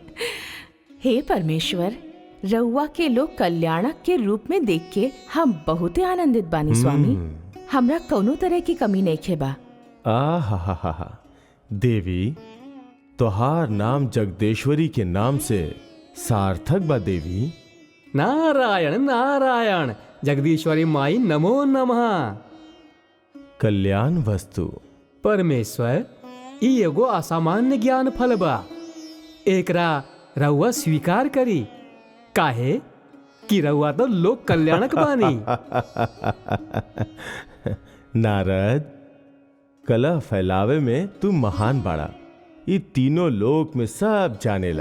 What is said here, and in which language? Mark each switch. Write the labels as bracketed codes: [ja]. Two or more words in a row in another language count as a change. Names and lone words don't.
[bho] हे परमेश्वर, रउआ के लोग कल्याणक के रूप में देख के हम बहुत आनंदित बानी स्वामी। हमरा कौनो तरह की कमी नहीं खेबा। आहा, देवी, तोहार नाम जगदेश्वरी के नाम से सार्थक बा देवी। नारायण नारायण, जगदीश्वरी माई [sa] नमो नमः। कल्याण वस्तु। [bho] परमेश्वर, ई एगो असामान्य ज्ञान फल बा, एकरा रउआ स्वीकार करी। काहे कि रउआ तो लोक कल्याणक बानी। नारद, कलह फैलावे में तू महान बाड़ा, ई तीनों लोक में सब जानेला।